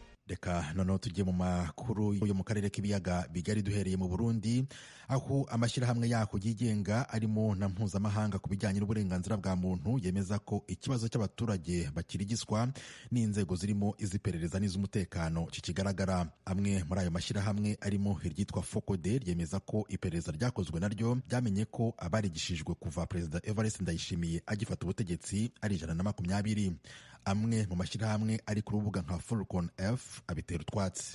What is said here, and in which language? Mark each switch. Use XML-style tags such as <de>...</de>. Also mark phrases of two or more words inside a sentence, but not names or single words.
<rw>Reka noneho tujye mu makuru yo mu karere k'ibiyaga bigari, duhereye mu Burundi aho amashyirahamwe yako yigenga arimo na mpuzamahanga ku bijyanye n'uburenganzira bwa muntu yemeza ko ikibazo cy'abaturage bakirigiswa n'inzego zirimo iz'iperereza n'iz'umutekano kikigaragara. Amwe muri ayo mashyirahamwe arimo iryitwa Focode ryemeza ko iperereza ryakozwe naryo ryamenye ko abarigishijwe kuva Perezida Evariste Ndayishimiye agifata ubutegetsi ari 120. Amwe mu mashyirahamwe ari ku rubuga nka Fulcon F abitera utwatsi.</rw>